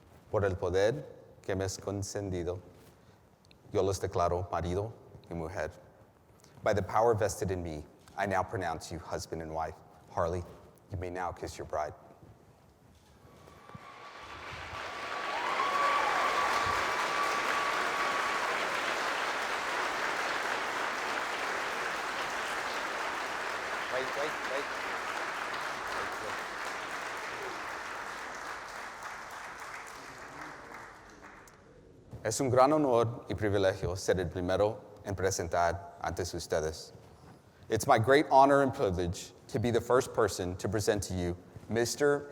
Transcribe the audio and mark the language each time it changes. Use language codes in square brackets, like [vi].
[es] Por el poder que me es concedido, yo los declaro marido y mujer. [en] By the power vested in me, I now pronounce you husband and wife. Harley, you may now kiss your bride. Wait. [es] Es un gran honor y privilegio ser el primero en presentar ante ustedes. [en] It's my great honor and privilege to be the first person to present to you Mr.